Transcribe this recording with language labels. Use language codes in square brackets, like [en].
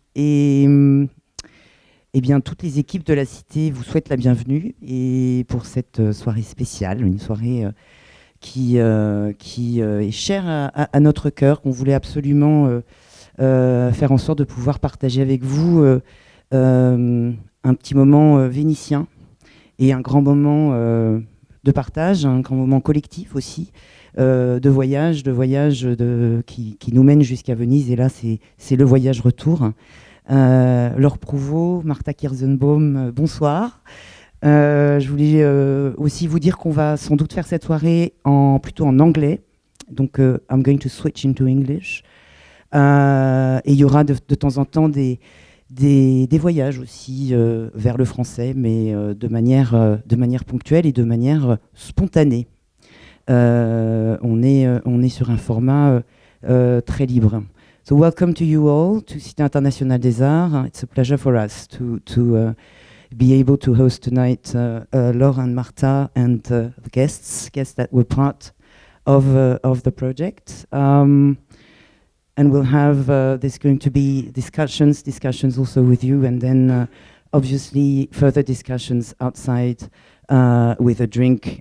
[fr] Et bien, toutes les équipes de la Cité vous souhaitent la bienvenue et pour cette soirée spéciale, une soirée qui est chère à notre cœur, qu'on voulait absolument faire en sorte de pouvoir partager avec vous un petit moment vénitien et un grand moment de partage, un grand moment collectif aussi, de voyage qui nous mène jusqu'à Venise. Et là, c'est le voyage retour. Laure Prouveau, Martha Kirzenbaum, bonsoir. Je voulais aussi vous dire qu'on va sans doute faire cette soirée plutôt en anglais. [en] Donc, I'm going to switch into English. [fr] Et il y aura de temps en temps des voyages aussi vers le français, mais de manière ponctuelle et de manière spontanée. On est sur un format très libre. [en] So welcome to you all to Cité Internationale des Arts. It's a pleasure for us to be able to host tonight Laure and Martha and the guests that were part of the project. And we'll have, there's going to be discussions also with you, and then obviously further discussions outside with a drink.